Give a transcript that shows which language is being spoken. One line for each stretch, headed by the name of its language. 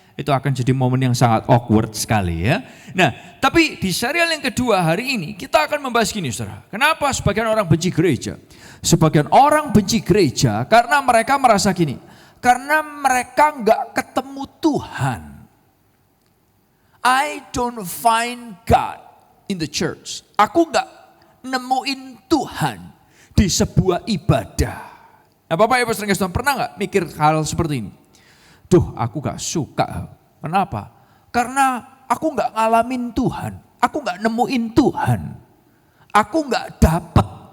Indonesian: Itu akan jadi momen yang sangat awkward sekali ya. Nah, tapi di serial yang kedua hari ini kita akan membahas gini saudara. Kenapa sebagian orang benci gereja? Sebagian orang benci gereja karena mereka merasa gini. Karena mereka gak ketemu Tuhan.
English: I don't find God in the church.
Indonesian: Aku gak nemuin Tuhan di sebuah ibadah. Nah, Bapak Ibu saudara sekalian, pernah gak mikir hal seperti ini? Duh, aku gak suka. Kenapa? Karena aku gak ngalamin Tuhan. Aku gak nemuin Tuhan. Aku gak dapet.